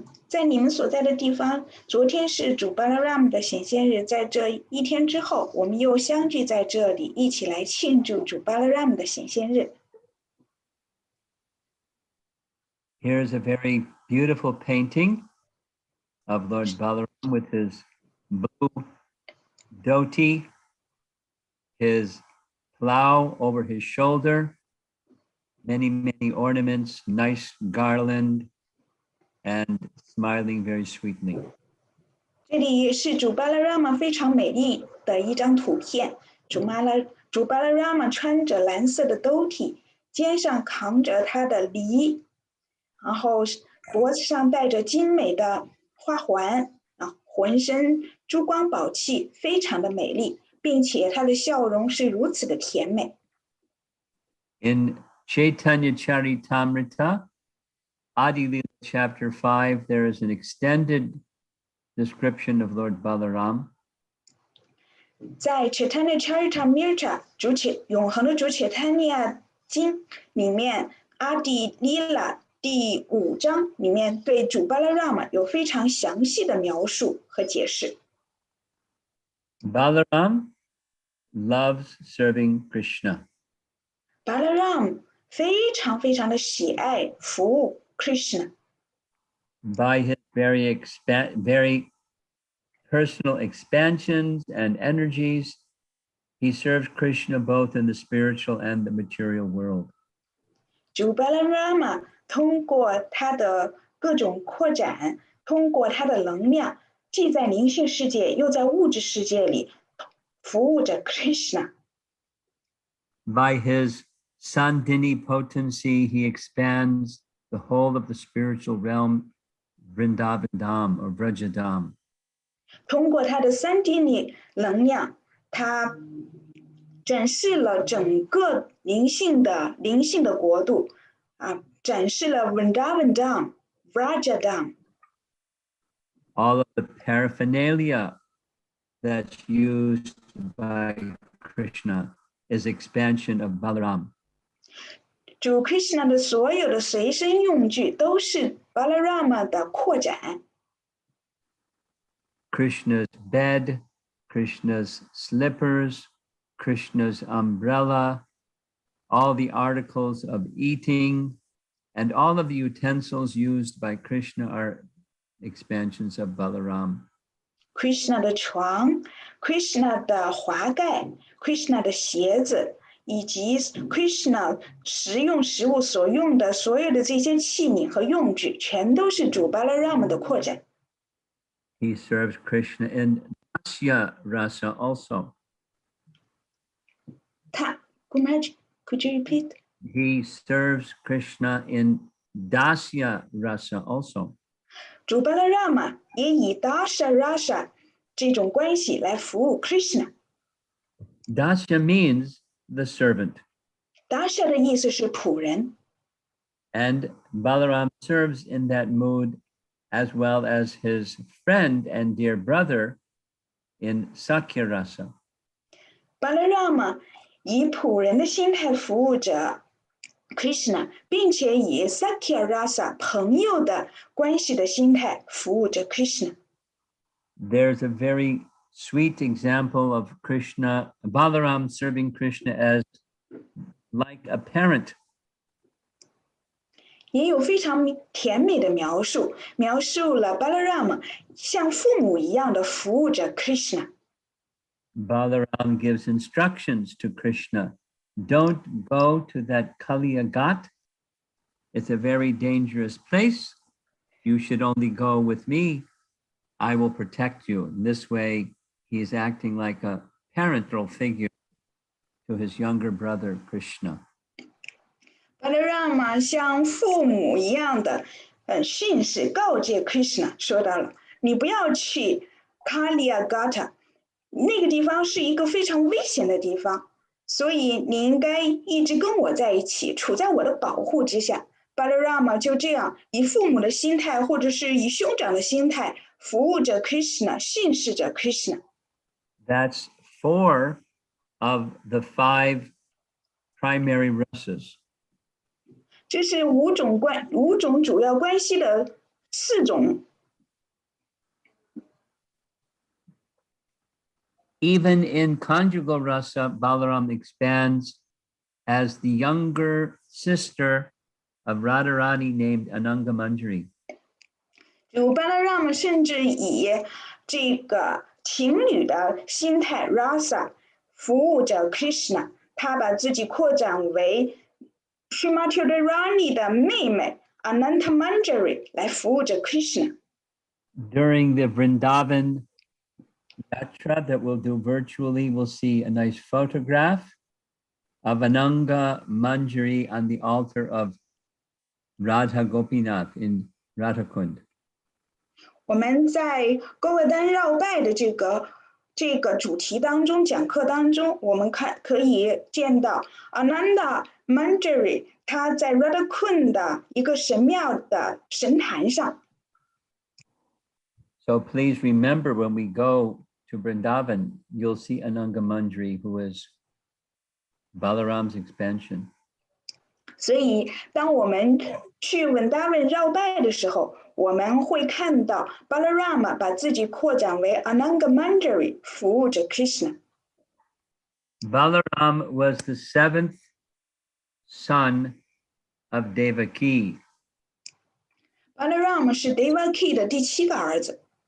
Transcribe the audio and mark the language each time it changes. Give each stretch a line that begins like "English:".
Chinese: 在你们所在的地方，昨天是主 Balarama 的显现日，在这一天之后，我们又相聚在这里，一起来庆祝主 Balarama 的显现日。
English: Here's a very beautiful painting of Lord Balaram with his blue dhoti, his plow over his shoulder, many ornaments, nice garland, and smiling very sweetly.
Chinese: 这里是主 Balarama 非常美丽的一张图片。主 Balarama 穿着蓝色的兜体，肩上扛着他的梨，然后脖子上戴着精美的花环，浑身珠光宝气，非常的美丽，并且他的笑容是如此的甜美。
English: In Chaitanya Charitamrita, Adi Lila chapter 5, there is an extended description of Lord Balaram.
Chinese: 在 Chaitanya Charitamrita 永恒的主 Chaitanya 经里面，阿底利拉第5章里面对主 Balarama 有非常详细的描述和解释。
English: Balaram loves serving Krishna.
Chinese: Balaram 非常的喜爱服务 Krishna。
English: By his very personal expansions and energies, he serves Krishna both in the spiritual and the material world.
Chinese: 主 Balarama 通过他的各种扩展，通过他的能量，既在灵性世界又在物质世界里服务着 Krishna。
English: By his Sandhini potency, he expands the whole of the spiritual realm, Vrindavan Dham or Vrajadham.
Chinese: 通过他的3D能量，他展示了整个灵性的国度，展示了 Vrindavan Dham, Vrajadham.
English: All of the paraphernalia that's used by Krishna is expansion of Balaram.
Chinese: 主 Krishna 的所有的随身用具都是 Balarama 的扩展。
English: Krishna's bed, Krishna's slippers, Krishna's umbrella, all the articles of eating, and all of the utensils used by Krishna are expansions of Balaram.
Chinese: Krishna 的床 Krishna 的华盖 Krishna 的鞋子，以及 Krishna 食用食物所用的所有的这些器皿和用具，全都是主 Balarama 的扩展。
English: He serves Krishna in Dasya Rasa also. Kumarji, could you repeat? He serves Krishna in Dasya Rasa also.
Chinese: 主 Balarama 也以 Dasya Rasa 这种关系来服务 Krishna。
English: Dasya means the servant.
Chinese: Dasya 的意思是仆人。
English: And Balaram serves in that mood, as well as his friend and dear brother in Sakya Rasa.
Chinese: Balarama 以仆人的心态服务着 Krishna， 并且以 Sakya Rasa 朋友的关系的心态服务着 Krishna。
English: There's a very sweet example of Krishna, Balaram serving Krishna as like a parent.
Chinese: 也有非常甜美的描述了 Balarama 像父母一样的服务着 Krishna。
English: Balaram gives instructions to Krishna. Don't go to that Kaliyagat. It's a very dangerous place. You should only go with me. I will protect you. In this way, he is acting like a parental figure to his younger brother, Krishna.
Chinese: Balarama 像父母一样的训示告诫 Krishna 说到了，你不要去 Kaliyagata， 那个地方是一个非常危险的地方，所以你应该一直跟我在一起，处在我的保护之下， Balarama 就这样以父母的心态，或者是以兄长的心态服务着 Krishna， 信侍着 Krishna。
English: That's 4 of the 5 primary rasas.
Chinese: 这是五种主要关系的4种。
English: Even in conjugal rasa, Balaram expands as the younger sister of Radharani named Ananga Manjari.
Chinese: 主 Balarama 甚至以这个情侣的心态 rasa 服务着 Krishna， 他把自己扩展为 Srimati Radharani 的妹妹 Ananta Manjari 来服务着 Krishna。
English: During the Vrindavan Yatra that we'll do virtually, we'll see a nice photograph of Ananga Manjari on the altar of Radha Gopinath in Radhakund.
Chinese: 我们在勾勒丹绕拜的这个主题当中，讲课当中，我们可以见到 Ananda Manjari 他在 Radhakund 的一个神庙的神坛上。
English: So please remember, when we go to Vrindavan, you'll see Ananga Manjari, who is Balaram's expansion.
Chinese: 所以，当我们去文达文绕拜的时候，我们会看到 Balarama 把自己扩展为 Ananga Manjari， 服务着 Krishna。
English: Balaram was the 7th son of Devaki.
Chinese: Balarama 是 Devaki 的第7个儿子。